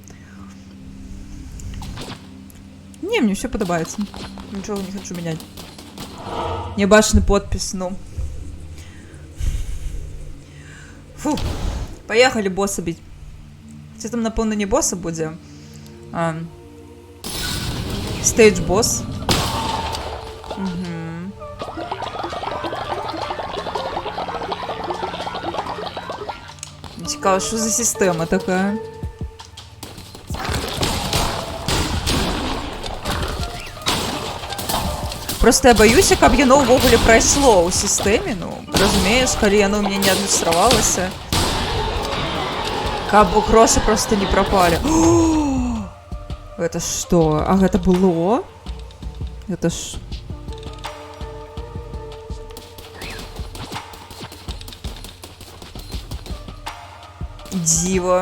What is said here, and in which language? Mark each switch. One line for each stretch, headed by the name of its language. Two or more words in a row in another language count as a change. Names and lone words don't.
Belarusian: Не, мне ўсё падабаецца. Нічога не хачу мяняць. Нябачны подпіс, ну. Фу, паехалі боса біць. Ці там, напэўна, не боса будзе, а стейдж-бос.
Ukrainian: Цікаво, що за система така? Просто я боюся,
Belarusian: каб яно ўвогуле прайшло ў сістэме, ну, разумееш, калі яно ў мяне не адлюстравалася. Каб грошы просто не прапалі. Гэта што? А гэта было? Гэта ж... Дзіва.